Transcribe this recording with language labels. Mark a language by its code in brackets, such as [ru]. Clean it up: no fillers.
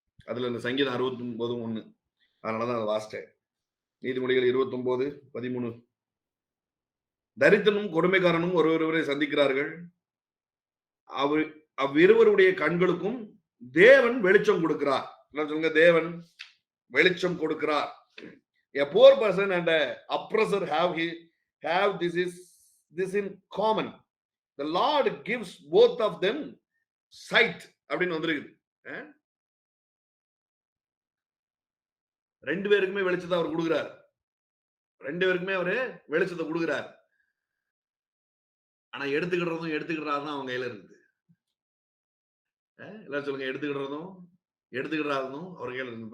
[ta] அதுல இந்த சங்கீதம் 69:1 அதனாலதான் அதை வாசிட்டேன். நீதிமொழிகள் 29:13 தரித்திரனும் கொடுமைக்காரனும் ஒருவரை சந்திக்கிறார்கள். அவ்விருவருடைய கண்களுக்கும் தேவன் வெளிச்சம் கொடுக்கிறார். சொல்லுங்க, தேவன் வெளிச்சம் கொடுக்கிறார். [en] A poor person and a oppressor have this in common. The Lord gives both of them sight [ta] அப்படின்னு வந்திருக்குது. ரெண்டு பேருக்குமே வெளிச்சத்தை அவர் கொடுக்கிறார். ரெண்டு பேருக்குமே அவரு வெளிச்சத்தை கொடுக்கிறார். ஆனா எடுத்துக்கிடுறதும் அவங்க கையில இருக்குது. எல்லாரும் சொல்லுங்க, எடுத்துக்கிடுறதும் அவர் கையில இருக்கு.